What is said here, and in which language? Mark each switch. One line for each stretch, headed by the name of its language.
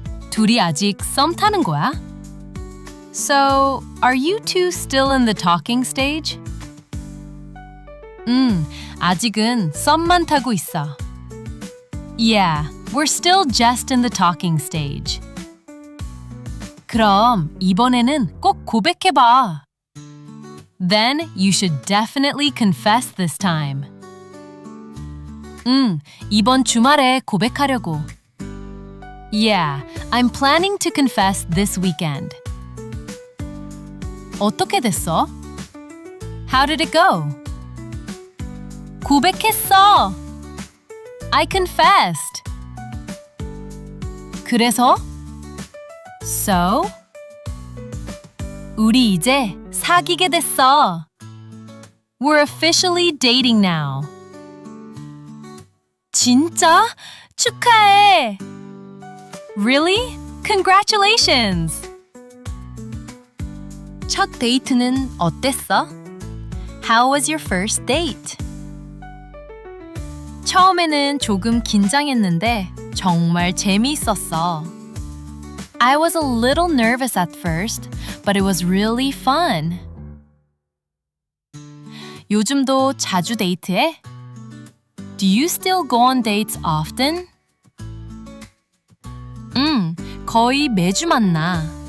Korean: 둘이 아직 썸 타는 거야?
English: So, are you two still in the talking stage?
Korean: 아직은 썸만 타고 있어.
English: Yeah, we're still just in the talking stage.
Korean: 그럼 이번에는 꼭 고백해봐.
English: Then you should definitely confess this time.
Korean: 이번 주말에 고백하려고.
English: Yeah, I'm planning to confess this weekend.
Korean: 어떻게 됐어?
English: How did it go?
Korean: 고백했어.
English: I confessed.
Korean: 그래서?
English: So?
Korean: 우리 이제 사귀게 됐어.
English: We're officially dating now.
Korean: 진짜? 축하해.
English: Really? Congratulations.
Korean: 첫 데이트는 어땠어?
English: How was your first date?
Korean: 처음에는 조금 긴장했는데 정말 재미있었어.
English: I was a little nervous at first, but it was really fun.
Korean: 요즘도 자주 데이트해?
English: Do you still go on dates often?
Korean: 거의 매주 만나.